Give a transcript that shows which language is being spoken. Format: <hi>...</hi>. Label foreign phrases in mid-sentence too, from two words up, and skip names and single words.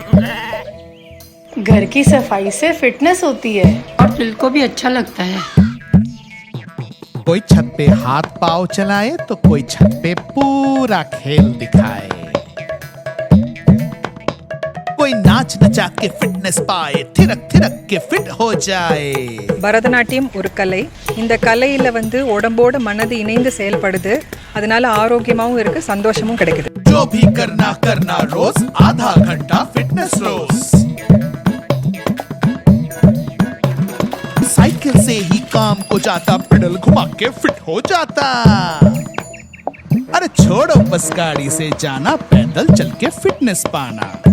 <hi>घर की सफाई से फिटनेस होती है और दिल को भी अच्छा लगता है। कोई छत पे हाथ पांव चलाए तो कोई छत पे पूरा खेल दिखाए। कोई नाच नचा के फिटनेस पाए, थिरक थिरक के फिट हो जाए।</hi> <ta>பரதநாட்டியம் ஒரு கலை. இந்த கலையில உடம்போட மனது இணைந்து செயல்படுது. அதனால ஆரோக்கியமாவும் இருக்கு, சந்தோஷமும் கிடைக்குது.</ta> <hi>जो भी करना करना रोज, आधा घंटा फिटनेस रोज। साइकिल से ही काम को जाता, पेडल घुमा के फिट हो जाता। अरे छोड़ो बस गाड़ी से जाना, पैदल चल के फिटनेस पाना।</hi>